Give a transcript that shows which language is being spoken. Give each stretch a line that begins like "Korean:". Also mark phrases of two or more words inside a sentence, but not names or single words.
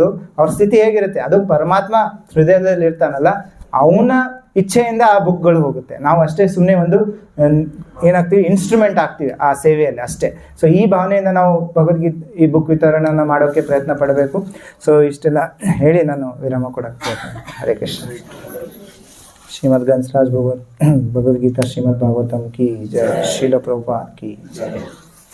Kannada: ಅವ್ರ ಸ್ಥಿತಿ ಹೇಗಿರುತ್ತೆ, ಅದು ಪರಮಾತ್ಮ ಹೃದಯದಲ್ಲಿ ಇರ್ತಾನಲ್ಲ, ಅವನ ಇಚ್ಛೆಯಿಂದ ಆ ಬುಕ್ಗಳು ಹೋಗುತ್ತೆ. ನಾವು ಅಷ್ಟೇ ಸುಮ್ಮನೆ ಒಂದು ಏನಾಗ್ತೀವಿ, ಇನ್ಸ್ಟ್ರೂಮೆಂಟ್ ಆಗ್ತೀವಿ ಆ ಸೇವೆಯಲ್ಲಿ ಅಷ್ಟೇ. ಸೊ ಈ ಭಾವನೆಯಿಂದ ನಾವು ಭಗವದ್ಗೀತೆ ಈ ಬುಕ್ ವಿತರಣೆಯನ್ನು ಮಾಡೋಕ್ಕೆ ಪ್ರಯತ್ನ ಪಡಬೇಕು. ಸೊ ಇಷ್ಟೆಲ್ಲ ಹೇಳಿ ನಾನು ವಿರಾಮ ಕೊಡಕ್ಕೆ. ಹರೇ ಕೃಷ್ಣ.
Hindi: श्रीमद् ग्रंथराज भगवद गीता श्रीमद् भागवतम की जय। श्रील प्रभुपाद की जय।